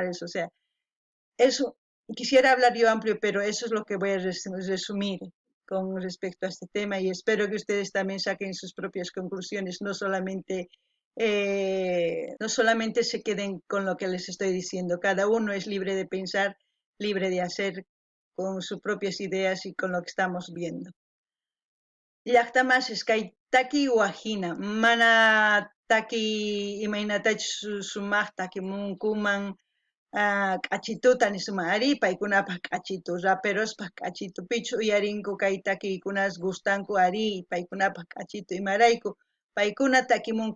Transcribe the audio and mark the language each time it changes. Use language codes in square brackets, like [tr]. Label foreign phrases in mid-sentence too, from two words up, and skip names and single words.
[es] O sea, eso, quisiera hablar yo amplio, pero eso es lo que voy a resumir con respecto a este tema y espero que ustedes también saquen sus propias conclusiones, no solamente se queden con lo que les estoy diciendo. Cada uno es libre de pensar, libre de hacer con sus propias ideas y con lo que estamos viendo. [qu] Llaqtamas taki wajina, mana taki imaynatach sumaqta kimunkuman k'achituta nisuma ari paykunapaq k'achitu raperospaq k'achitu pichu uyarinku kay takiykunas gustanku ari paykunapaq k'achitu imarayku paykuna takimunku